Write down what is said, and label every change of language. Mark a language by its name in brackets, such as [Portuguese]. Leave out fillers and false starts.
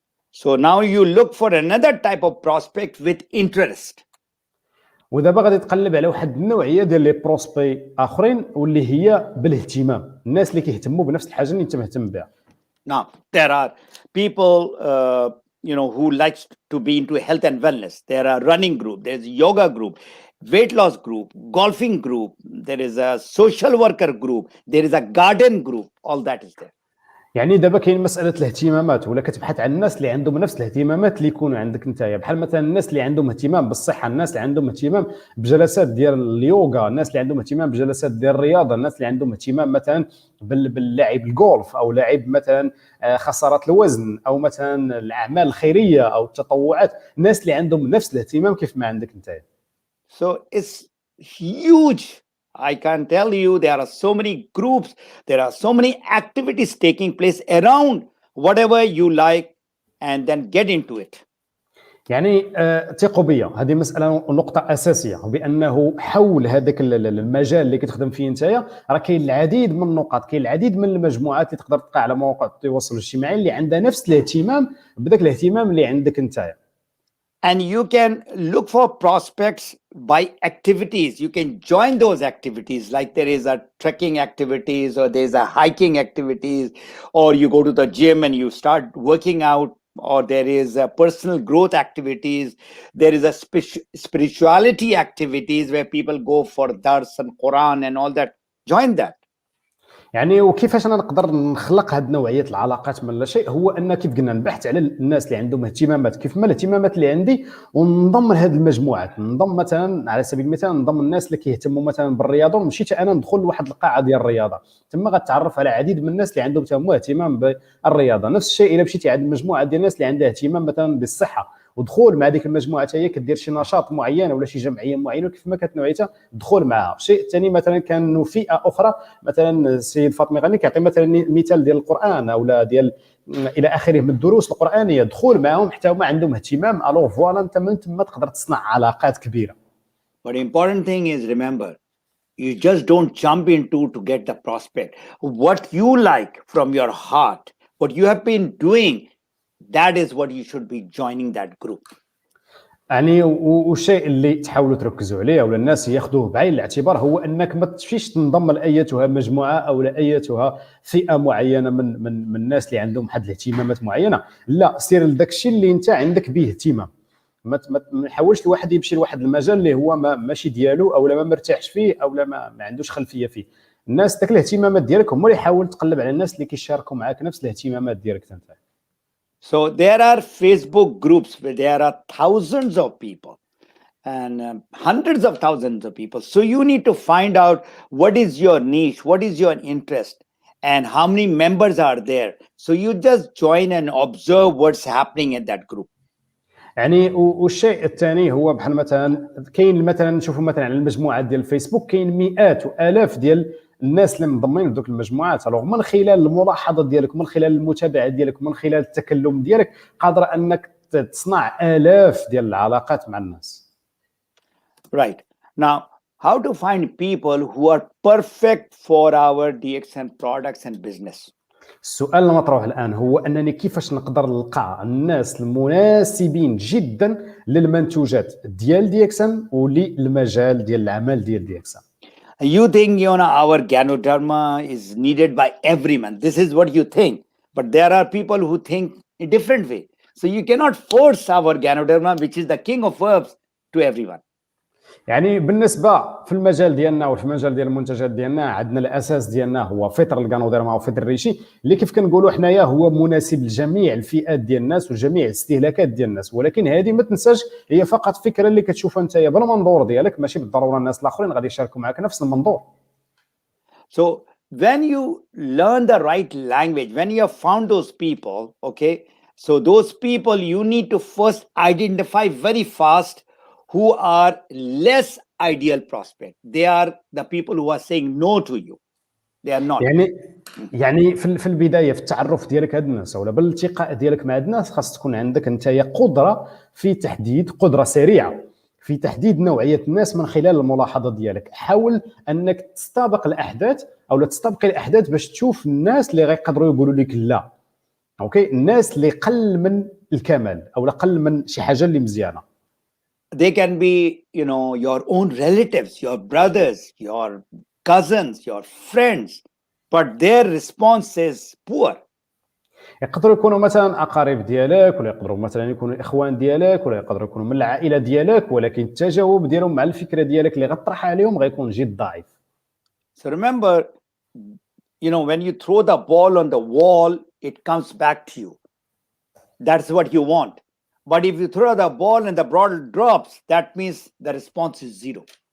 [English] So now you look for another type of prospect with interest. [Arabic] ودابا غادي تقلب على واحد النوعيه ديال لي بروسبي اخرين واللي هي بالاهتمام، الناس اللي كيهتموا بنفس الحاجه اللي انت مهتم بها. [English] Now there are people who likes to be into health and wellness. There are running group, there's a yoga group, weight loss group, golfing group, there is a social worker group, there is a garden group, all that is there. [Arabic] يعني دابا كاين مساله الاهتمامات، ولا كتبحث عن الناس اللي عندهم نفس الاهتمامات اللي يكونوا عندك نتايا، بحال مثلا الناس اللي عندهم اهتمام بالصحه، الناس اللي عندهم اهتمام بجلسات ديال اليوغا، الناس اللي عندهم اهتمام بجلسات ديال الرياضه، الناس اللي عندهم اهتمام مثلا باللعب الجولف او لعب مثلا خسارات الوزن او مثلا الاعمال الخيريه او التطوعات، الناس اللي عندهم نفس الاهتمام كيف ما عندك نتايا. [English] So it's huge. I can tell you there are so many groups, there are so many activities taking place around whatever you like and then get into it. [Arabic] يعني ثقوا بيا، هذه مساله نقطه اساسيه، بانه حول هذاك المجال اللي كتخدم فيه نتايا راه كاين العديد من النقاط، كاين العديد من المجموعات اللي تقدر تلقى على مواقع التواصل الاجتماعي اللي عندها نفس الاهتمام بداك الاهتمام اللي عندك نتايا. [English] And you can look for prospects by activities. You can join those activities, like there is a trekking activities or there's a hiking activities, or you go to the gym and you start working out, or there is a personal growth activities. There is a spirituality activities where people go for dars and Quran and all that. Join that. [Arabic] يعني وكيفاش انا نقدر نخلق هذه نوعيه العلاقات من لا شيء، هو ان كيف قلنا نبحث على الناس اللي عندهم اهتمامات كيف ما الاهتمامات اللي عندي، وننضم لهذه المجموعات، ننضم مثلا على سبيل المثال ننضم الناس اللي كيهتموا مثلا بالرياضه، ومشيت انا ندخل لواحد القاعه ديال الرياضه، تما غتعرف على عديد من الناس اللي عندهم اهتمام بالرياضه. نفس الشيء الا مشيتي عند مجموعه ديال الناس اللي عندها اهتمام مثلا بالصحه، ودخول مع ديك المجموعه حتى هي كدير شي نشاط معين ولا شي جمعيه معينه كيف ما كانت نوعيتها دخول معها. الشيء الثاني مثلا كانوا فئه اخرى، مثلا السيد فاطمي غني كيعطي مثلا مثال ديال القران اولا ديال الى اخره من الدروس القرانيه، دخول معهم حتى هما عندهم اهتمام، [French] الو فوالا [Arabic] انت من تما تقدر تصنع علاقات كبيره. [English] But the important thing is, remember, you just don't jump into to get the prospect. What you like from your heart, what you have been doing, that is what you should be joining that group. [Arabic] يعني والشيء اللي تحاولوا تركزوا عليه ولا الناس ياخذوه بعين الاعتبار هو انك ما تمشيش تنضم لايتها مجموعه او لايتها فئه معينه من الناس اللي عندهم واحد الاهتمامات معينه، لا سير لذاك الشيء اللي انت عندك به اهتمام. ما نحاولش الواحد يمشي لواحد المجال اللي هو ماشي ديالو او ما مرتاحش فيه او ما عندوش خلفيه فيه. الناس داك الاهتمامات ديالك هما اللي حاول تقلب على الناس اللي كيشاركوا معاك نفس الاهتمامات ديالك انت. [English] So there are Facebook groups where there are thousands of people and hundreds of thousands of people. So you need to find out what is your niche, what is your interest, and how many members are there. So you just join and observe what's happening in that group. [Arabic] يعني والشيء الثاني هو بحال مثلا كاين مثلا نشوفوا مثلا على المجموعات ديال الفيسبوك كاين مئات والاف ديال الناس اللي منضمين لذوك المجموعات. الوغ من خلال الملاحظه ديالك، من خلال المتابعه ديالك، من خلال التكلم ديالك قادر انك تصنع الاف ديال العلاقات مع الناس. [English] Right. Now, how to find people who are perfect for our Dxn products and business? [Arabic] السؤال المطروح الان هو انني كيفاش نقدر نلقى الناس المناسبين جدا للمنتوجات ديال ديكسن وللمجال ديال العمل ديال ديكسن. [English] You think our Ganoderma is needed by everyone. This is what you think. But there are people who think a different way. So you cannot force our Ganoderma, which is the king of herbs, to everyone. [Arabic] يعني بالنسبه في المجال ديالنا وفي المجال ديال المنتجات ديالنا عندنا الاساس ديالنا هو فطر الغانوديرما وفطر الريشي اللي كيف كنقولوا حنايا هو مناسب لجميع الفئات ديال الناس وجميع الاستهلاكات ديال الناس، ولكن هذه ما تنساش هي فقط فكره اللي كتشوفها انت بالمنظور ديالك، ماشي بالضروره الناس الاخرين غادي يشاركوا معك نفس المنظور. [English] So when you learn the right language, when you have found those people, okay, so those people you need to first identify very fast who are less ideal prospect. They are the people who are saying no to you. They are not. [Arabic] يعني في البدايه في التعرف ديالك هاد الناس ولا بالالتقاء ديالك مع الناس خاص تكون عندك انت قدره في تحديد، قدره سريعه في تحديد نوعيه الناس من خلال الملاحظه ديالك. حاول انك تستبق الاحداث او لا تستبقي الاحداث باش تشوف الناس اللي غيقدروا يقولوا لك لا. اوكي، الناس اللي قل من الكمال او قل من شي حاجه اللي مزيانه. [English] They can be, your own relatives, your brothers, your cousins, your friends, but their response is poor. [Arabic] يقدروا يكونوا مثلا اقارب ديالك ولا يقدروا مثلا يكونوا اخوان ديالك ولا يقدروا يكونوا من العائله ديالك، ولكن التجاوب ديالهم مع الفكره ديالك اللي غطرحها عليهم غيكون جد ضعيف. [English] So remember, when you throw the ball on the wall, it comes back to you. That's what you want. But if you throw the ball and the ball drops, that means the response is zero.